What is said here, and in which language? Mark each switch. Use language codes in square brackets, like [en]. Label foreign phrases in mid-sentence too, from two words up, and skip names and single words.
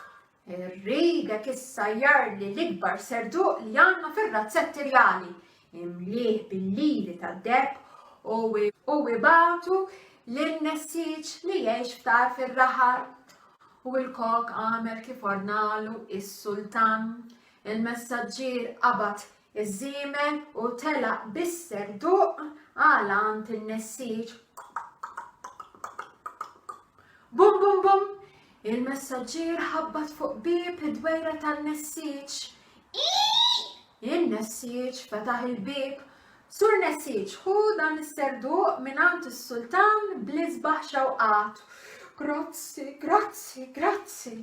[mt] Irridek issajjar li l-ikbar serduq li għandna fir-razzetti rjali, imlih bil-liri tad-deb u ibatu l-nessiġ li jgħix ftar fir-raħal. U l-kok għamel kif ordnalu is-sultan. Il-messaġġier qabad iż-żiemel u telaq bis-serduq għalant in-nessiġ. Bum bum bum, il-messaġġier ħabbat fuq bib id-dwejra tan-nessiġ. In-nessiġ fetaħ il-bib. Sur nessiġ, ħu dan is-serduq mingħand is-sultan bl-isbaħ xewqat. Grazzi.